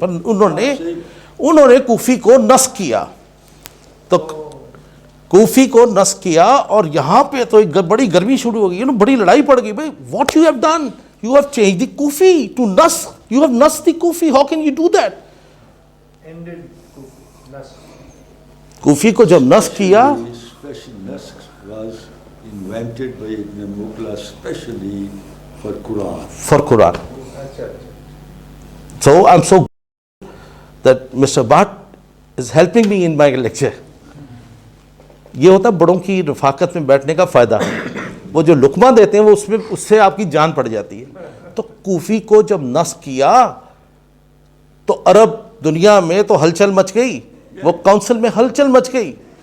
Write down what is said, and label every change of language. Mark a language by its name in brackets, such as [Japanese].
[Hindi] पर उन्होंने कूफी को नस्ख किया. तो कूफी को नस्ख किया और यहाँ पे तो एक बड़ी गर्मी शुरू हो गई, बड़ी लड़ाई पड़ गई. [English] भाई what you have done, you have change the Kufi to Naskh, you have Naskh the Kufi, how can you do that. [Hindi] कूफी को जब नस्ख किया, [English] Special naskh was invented by Ibn Mughla specially for Quran. for Quran. So I'm so that Mr. Bhatt is helping me in my lecture. [Hindi] ये होता है बड़ों की रफाकत में बैठने का फ़ायदा. वो जो लुकमा देते हैं वो उसमें उससे आपकी जान पड़ जाती है. तो कूफी को जब नस्ख किया तो अरब दुनिया में तो हलचल मच गई, वो काउंसिल में हलचल मच गई.